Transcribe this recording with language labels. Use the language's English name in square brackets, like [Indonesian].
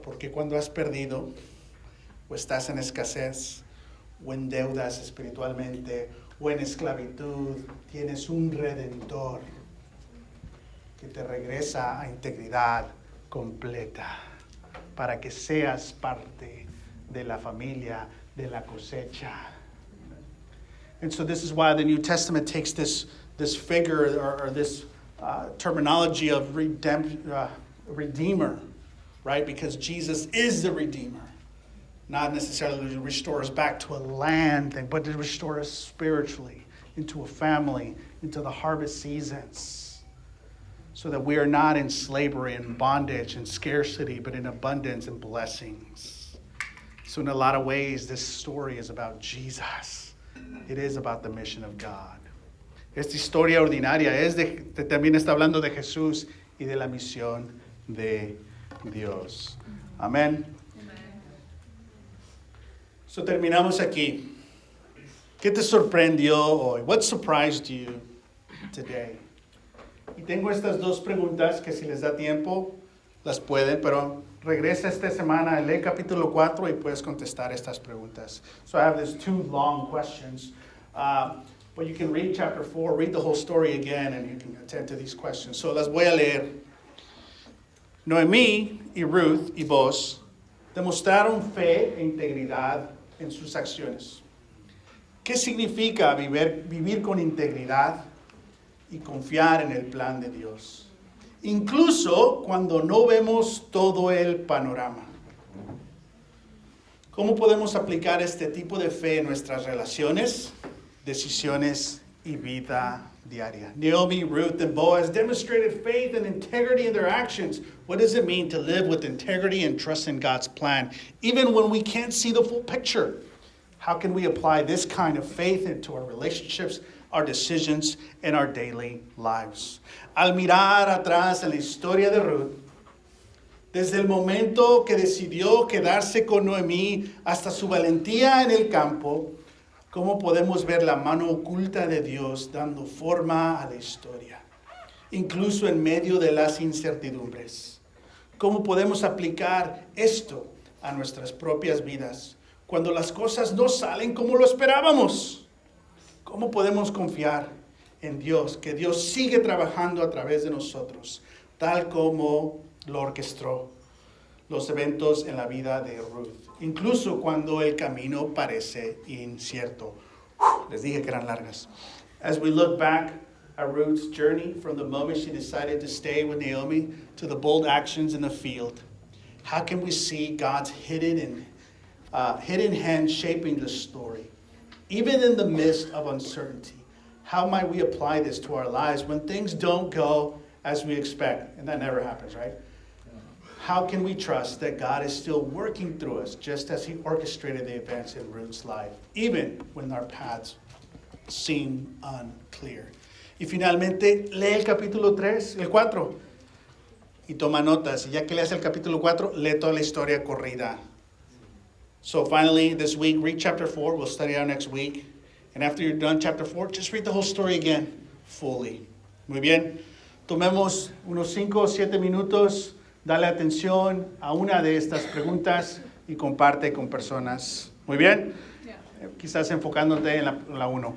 [Spanish] Porque cuando has perdido, o estás en escasez, o en deudas espiritualmente, o en esclavitud, tienes un Redentor que te regresa a integridad completa para que seas parte de la familia, de la cosecha. [English] And so this is why the New Testament takes this figure or this terminology of redeemer, right? Because Jesus is the Redeemer. Not necessarily to restore us back to a land thing, but to restore us spiritually into a family, into the harvest seasons. So that we are not in slavery and bondage and scarcity, but in abundance and blessings. So in a lot of ways, this story is about Jesus. It is about the mission of God. [Spanish] Esta historia ordinaria también está hablando de Jesús y de la misión de Dios. Amén. So terminamos aquí. ¿Qué te sorprendió hoy? [English] What surprised you today? [Spanish] Y tengo estas dos preguntas que si les da tiempo las pueden, pero regresa esta semana, lee capítulo 4 y puedes contestar estas preguntas. [English] So I have these two long questions. But you can read chapter 4, read the whole story again, and you can attend to these questions. [Spanish] So las voy a leer. Noemí y Ruth y Boaz demostraron fe e integridad en sus acciones. ¿Qué significa vivir con integridad y confiar en el plan de Dios? Incluso cuando no vemos todo el panorama. ¿Cómo podemos aplicar este tipo de fe en nuestras relaciones, decisiones y vida diaria? [English] Naomi, Ruth, and Boaz demonstrated faith and integrity in their actions. What does it mean to live with integrity and trust in God's plan, even when we can't see the full picture? How can we apply this kind of faith into our relationships, our decisions, and our daily lives? [Spanish] Al mirar atrás en la historia de Ruth, desde el momento que decidió quedarse con Noemí hasta su valentía en el campo, ¿cómo podemos ver la mano oculta de Dios dando forma a la historia? Incluso en medio de las incertidumbres. ¿Cómo podemos aplicar esto a nuestras propias vidas cuando las cosas no salen como lo esperábamos? ¿Cómo podemos confiar en Dios, que Dios sigue trabajando a través de nosotros, tal como lo orquestó los eventos en la vida de Ruth, incluso cuando el camino parece incierto? Les dije que eran largas. [English] As we look back at Ruth's journey from the moment she decided to stay with Naomi to the bold actions in the field, how can we see God's hidden hand shaping the story, even in the midst of uncertainty? How might we apply this to our lives when things don't go as we expect? And that never happens, right? How can we trust that God is still working through us, just as he orchestrated the events in Ruth's life, even when our paths seem unclear? [Spanish] Y finalmente, lee el capítulo 3, el 4, y toma notas. Y ya que leas el capítulo 4, lee toda la historia corrida. [English] So finally, this week, read chapter 4. We'll study out next week. And after you're done chapter 4, just read the whole story again, fully. [Spanish] Muy bien. Tomemos unos 5 o 7 minutos. Dale atención a una de estas preguntas y comparte con personas. Muy bien. quizás enfocándote en la 1.